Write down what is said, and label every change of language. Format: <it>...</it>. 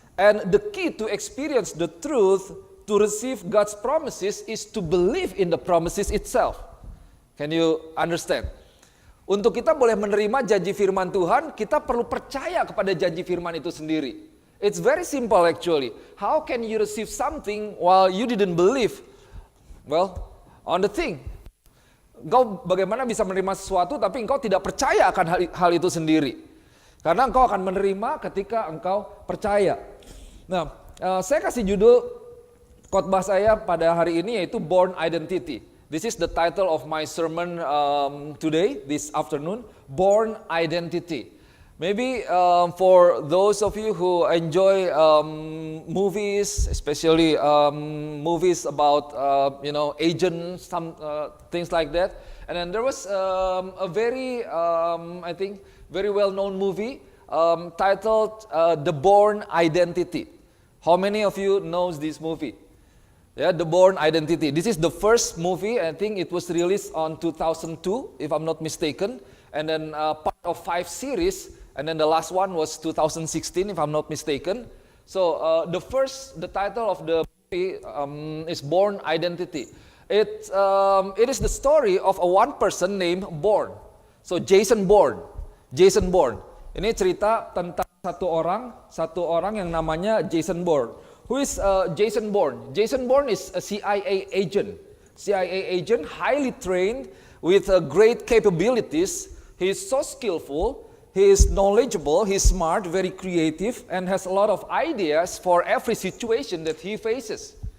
<en>And the key to experience the truth, to receive God's promises, is to believe in the promises itself. Can you understand?</en> <id>Untuk kita boleh menerima janji firman Tuhan, kita perlu percaya kepada janji firman itu sendiri.</id> <en>It's very simple actually. How can you receive something while you didn't believe? Well, on the thing.</en> <id>Engkau bagaimana bisa menerima sesuatu tapi engkau tidak percaya akan hal itu sendiri. Karena engkau akan menerima ketika engkau percaya. Nah, saya kasih judul khotbah saya pada hari ini yaitu Born Identity.</id> <en>This is the title of my sermon today, this afternoon, Born Identity. Maybe for those of you who enjoy movies, especially movies about agents, some things like that. And then there was a very, I think, very well-known movie titled The Born Identity. How many of you knows this movie? Yeah, The Born Identity. This is the first movie. I think it was released on 2002, if I'm not mistaken. And then part of 5 series. And then the last one was 2016, if I'm not mistaken. So the title of the movie is Born Identity. It is the story of one person named Bourne. So Jason Bourne.</en> <id>Ini cerita tentang satu orang yang namanya Jason Bourne.</id> <en>Who is Jason Bourne? Jason Bourne is a CIA agent. Highly trained with great capabilities. He is so skillful. He is knowledgeable, he is smart, very creative, and has a lot of ideas for every situation that he faces.</en>